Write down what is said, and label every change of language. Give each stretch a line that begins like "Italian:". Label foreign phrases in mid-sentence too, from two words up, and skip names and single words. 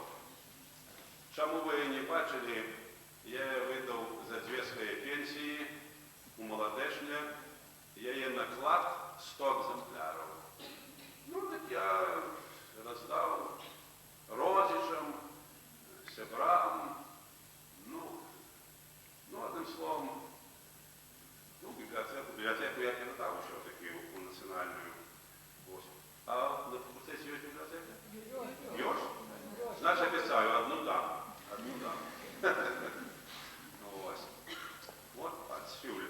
Belarusian: Чаму вы не бачылі, я выдаў за 2 свае пенсіі у маладэшне, яе наклад 100 экземпляраў. Ну, так я раздаў родзічам, сябрам,
Russian: одним словом, библиотеку я передав все-таки у национальную. А на факультете есть библиотека? Есть? Значит, описаю, одну дам. Вот отсюль.